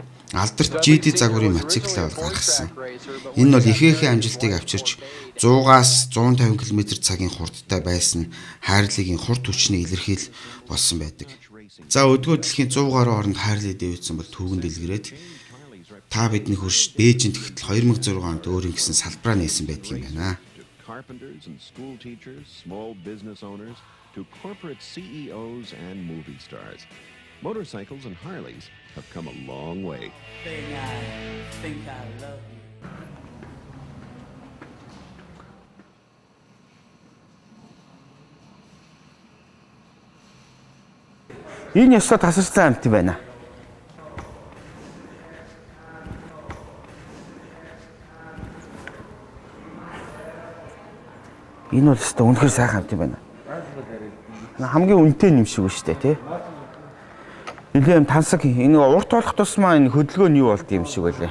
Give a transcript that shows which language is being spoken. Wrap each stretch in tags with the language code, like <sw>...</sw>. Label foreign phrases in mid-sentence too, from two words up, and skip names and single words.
<mn>Алдарт GD загварын мотоциклээ бол гаргасан. Энэ бол ихээхэн амжилтыг авчирч 100-аас 150 км/цагийн хурдтай байсан Хайрлигийн хурд хүчний илэрхийлэл болсон байдаг. За өдгөө дэлхийн 100 гаруй оронд Хайрли Дэвидсон бол түүхэнд дэлгэрээд та бидний хурш Бээжинд тэгтэл 2006 онд өөрийн гэсэн салбараа нээсэн байдаг юм байна.</mn> <en>Carpenters and school teachers, small business owners, to corporate CEOs and movie stars. Motorcycles and Harleys have come a long way. I think I love you.</en> <mn>Энэ ёстой тасарсан амт юм байна. Энэ бол өстой үнэхээр сайхан амт юм байна. Хамгийн үнэтэй юм шиг шүү дээ, тий. Нилээн тансаг энэ урт болох тусмаа энэ хөдөлгөөн юу болд юм шиг байлаа.</mn>